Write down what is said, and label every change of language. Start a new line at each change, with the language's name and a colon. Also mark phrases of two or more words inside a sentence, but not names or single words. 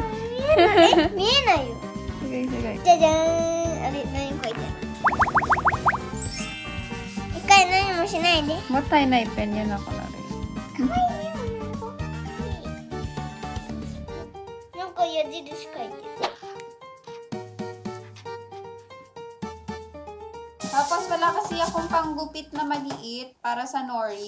Japanese: すごいすごい。じゃじゃーん。あれ、何書いてある？一回何もしないで。もったいないペンやな、こなる。かわいいよ。なんか矢印書いてる。
Filipino: Tapos wala kasi akong panggupit na maliit para sa nori.